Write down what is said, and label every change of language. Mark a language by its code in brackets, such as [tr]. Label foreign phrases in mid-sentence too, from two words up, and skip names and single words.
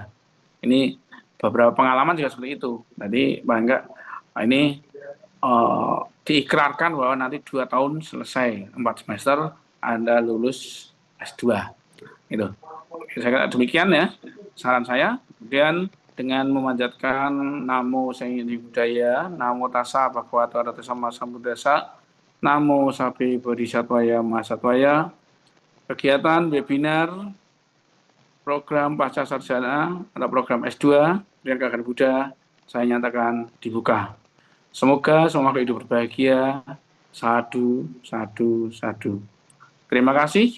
[id] Ini beberapa pengalaman juga seperti itu. Jadi paling enggak ini diikrarkan bahwa nanti 2 tahun selesai, 4 semester Anda lulus S2. Itu. Saya kira demikian ya saran saya. Kemudian dengan memanjatkan [pi] Namo Sang Hyang Budaya, Namo Tassa Bhagavato Arahato Samma Sambuddhassa, Namo Sabbe Bodhisattvaya Mahasattvaya, [id] kegiatan webinar program pasca sarjana atau program S2 Pendidikan Buddha saya nyatakan dibuka. Semoga semua hidup berbahagia. [pi] Sadu, sadu, sadu. [id] Terima kasih.